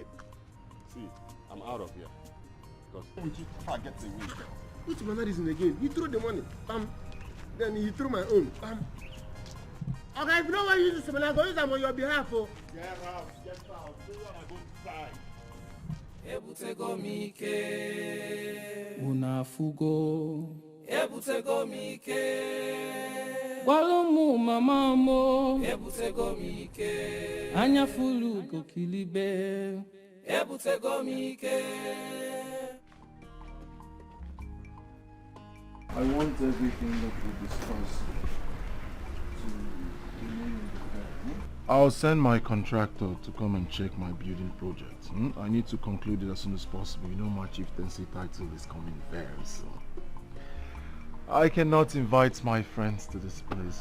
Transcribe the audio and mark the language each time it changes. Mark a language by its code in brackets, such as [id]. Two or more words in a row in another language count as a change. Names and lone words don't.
[en] See, I'm out of here. Because if I get away. Which mannerism again? He threw the money. Bam. Then he threw my own. Bam. Okay, if you don't want to use this money, I'm going to use them on your behalf. Oh. Get out. Do what I go inside. [ig] Ebutego mike unafugo ebutego mike walumu mama mo ebutego mike anyafulu kokilibe ebutego mike [en] I want everything that we discussed to remain in the fair. I'll send my contractor to come and check my building project. I need to conclude it as soon as possible. You know my chieftaincy title is coming very soon. I cannot invite my friends to this place.